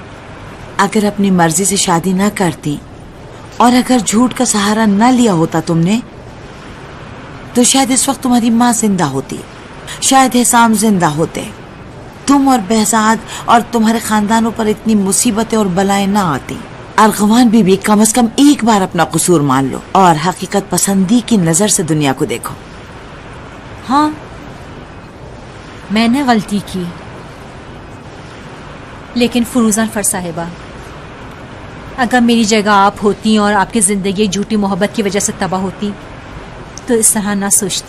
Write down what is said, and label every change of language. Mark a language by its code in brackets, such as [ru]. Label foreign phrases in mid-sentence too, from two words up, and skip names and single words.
[ur] اگر اپنی مرضی سے شادی نہ کرتی اور اگر جھوٹ کا سہارا نہ لیا ہوتا تم نے، تو شاید اس وقت تمہاری ماں زندہ ہوتی، شاید حسام زندہ ہوتے، تم اور بہزاد اور تمہارے خاندانوں پر اتنی مصیبتیں اور بلائیں نہ آتی. ارغوان بی بی کم از کم ایک بار اپنا قصور مان لو اور حقیقت پسندی کی نظر سے دنیا کو دیکھو. ہاں میں نے غلطی کی، لیکن فروزان فر صاحبہ، اگر میری جگہ آپ ہوتی اور آپ کی زندگی جھوٹی محبت کی وجہ سے تباہ ہوتی تو اس طرح نہ سوچتی.